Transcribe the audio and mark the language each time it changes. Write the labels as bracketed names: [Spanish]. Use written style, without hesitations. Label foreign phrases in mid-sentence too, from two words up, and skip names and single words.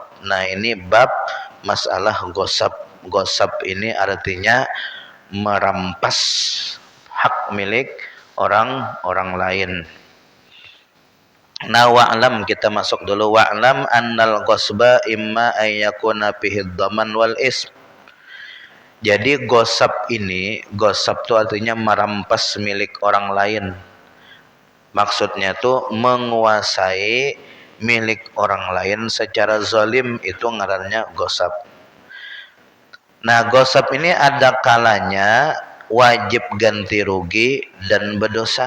[Indonesian] Nah ini bab masalah gosab. Gosab ini artinya merampas hak milik orang lain. Nah wa'lam, kita masuk dulu. [Arabic] Wa'lam annal ghasba imma ayyakuna fihi dhaman wal ism. [Indonesian] Jadi gosab itu artinya merampas milik orang lain. Maksudnya tuh menguasai milik orang lain secara zalim, itu ngarannya gosab. Nah gosab ini ada kalanya wajib ganti rugi dan berdosa.